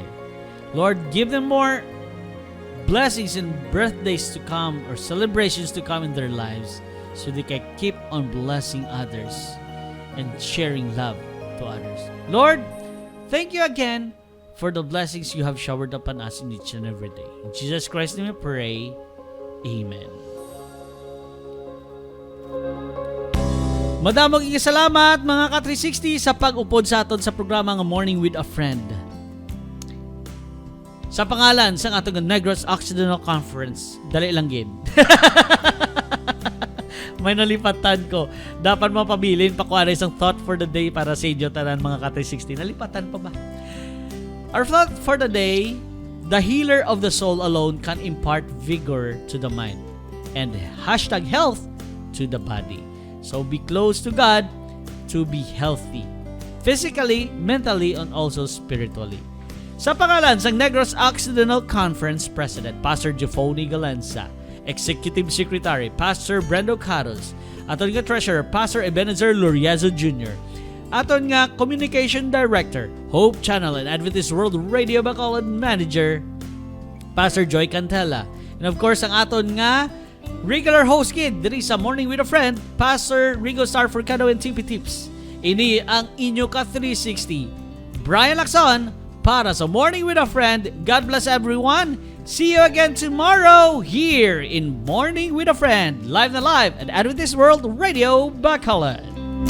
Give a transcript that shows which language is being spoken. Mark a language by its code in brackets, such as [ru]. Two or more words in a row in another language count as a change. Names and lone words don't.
[en] Lord, give them more blessings and birthdays to come or celebrations to come in their lives so they can keep on blessing others and sharing love to others. Lord, thank you again for the blessings you have showered upon us in each and every day. In Jesus Christ's name we pray. [hil] Amen. Madamog salamat mga ka-360 sa pag-upod sa aton sa programa nga Morning with a Friend. Sa pangalan sa atong Negros Occidental Conference, dali lang gid. May nalipatan ko. Dapat mapabilin pa kuha isang thought for the day para sa inyo tanan mga ka-360. Nalipatan pa ba? [en] Our thought for the day, the healer of the soul alone can impart vigor to the mind and #health to the body. So be close to God to be healthy, physically, mentally, and also spiritually. [hil] Sa pangalan sa Negros Occidental Conference President, Pastor Jeffoni Galanza, Executive Secretary, Pastor Brendo Carlos, aton nga Treasurer, Pastor Ebenezer Luriazo Jr., aton nga Communication Director, Hope Channel and Adventist World Radio Bacolod Manager, Pastor Joy Cantella, [en] and of course [hil] ang aton nga regular host kid diri sa Morning with a Friend, Pastor Rigo Star Furcado and TP Tips. Ini ang inyo ka-360, Brian Lacson, para sa Morning with a Friend. [en] God bless everyone. See you again tomorrow here in Morning with a Friend, live na live at Adventist World Radio Bacolod.